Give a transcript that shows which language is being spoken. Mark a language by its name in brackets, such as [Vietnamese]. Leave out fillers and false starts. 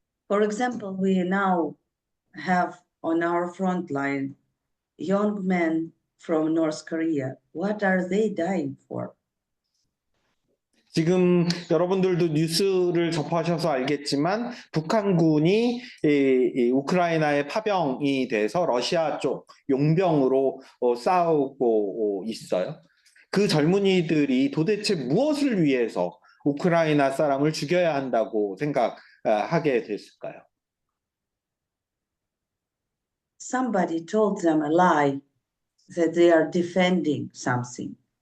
[English] For example, we now have on our front line young men from North Korea. What are they dying for? [Korean] 지금 여러분들도 뉴스를 접하셔서 알겠지만 북한군이 이 우크라이나의 파병이 돼서 러시아 쪽 용병으로 싸우고 있어요. 그 젊은이들이 도대체 무엇을 위해서 우크라이나 사람을 죽여야 한다고 생각하게 됐을까요? [English] Somebody told them a lie that they are defending something.